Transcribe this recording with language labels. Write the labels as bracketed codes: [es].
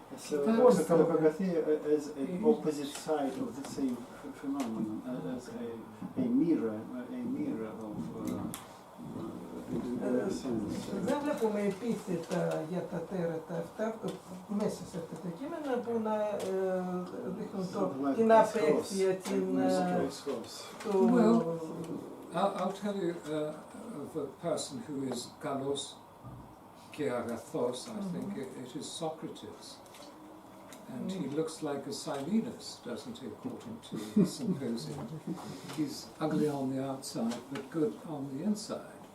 [en] So Kalokagathia as an opposite side of the same phenomenon, as a mirror of sense. [el] Δεν βλέπουμε επίθετα για τα τέρατα αυτά μέσα σε αυτά τα κείμενα που να δείχνουν την απέξια, την... [en] I'll tell you of a person who is kalos Agathos, I think it is Socrates. And he looks like a Silenus, doesn't he, according to the symposium. He's ugly on the outside, but good on the inside.